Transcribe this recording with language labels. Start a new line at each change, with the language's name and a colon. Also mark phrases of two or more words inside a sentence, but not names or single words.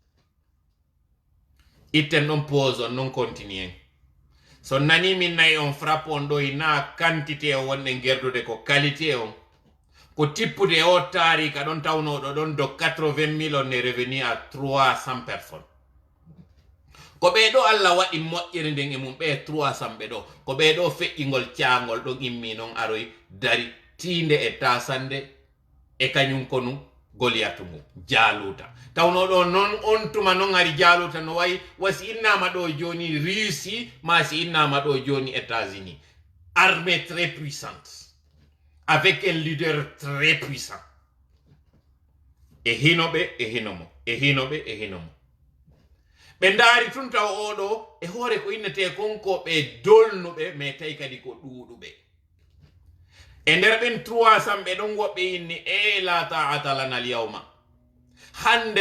Fula: itten ɗon pause on non continue en so nani min nayi
French: on frappe
Fula: on ɗo ina quantité o wonɗe gerdude ko qualité on ko tippude o taarika ɗon tawnoɗo ɗon do 80 000
French: on est revenu à 300 personnes
Fula: ko ɓeɗo Allah waɗi moƴƴere nden e mum ɓe 300 ɓe ɗo ko ɓeɗo feƴƴingol caangol ɗon immi noon aroy dari tiinde e tasande e kañum konu Goliatu ngu Jaluta tawnoɗo noon on tuma noon ari Jaluta no wayi wasi innama ɗo joni Russie ma si innama ɗo joni États-Unis
French: armée très puissante avec un leader très puissant
Fula: e hinoɓe e hinomo e hinoɓe e hinomo ɓe ndaari tun taw oɗo e hoore ko innete konko ɓe dolnuɓe mais tawi kadi ko ɗuuɗuɓe e nder ɓen 300 ɓe ɗon woɓɓe inni e
Arabic: لا طاقة لنا اليوم
Fula: hande